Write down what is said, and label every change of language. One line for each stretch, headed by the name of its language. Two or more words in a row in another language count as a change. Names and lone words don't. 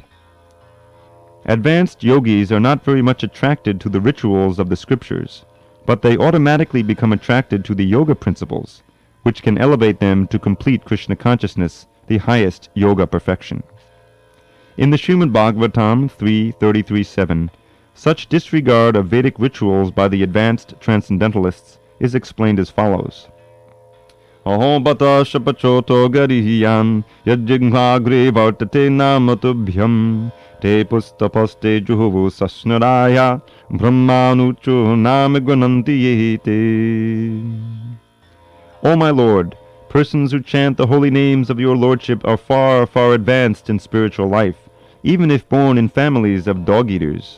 English: Advanced yogis are not very much attracted to the rituals of the scriptures, but they automatically become attracted to the yoga principles, which can elevate them to complete Krishna consciousness, the highest yoga perfection. In the Srimad Bhagavatam 3.33.7, such disregard of Vedic rituals by the advanced transcendentalists is explained as follows.
Sanskrit: अहो बत श्वपचोऽतो गरीयान् यज्जिह्वाग्रे वर्तते नाम तुभ्यम् तेपुस्तपस्ते जुहुवुः सस्नुरार्या ब्रह्मानूचुर्नाम गृणन्ति ये ते.
English: O my Lord, persons who chant the holy names of your Lordship are far, far advanced in spiritual life, even if born in families of dog-eaters.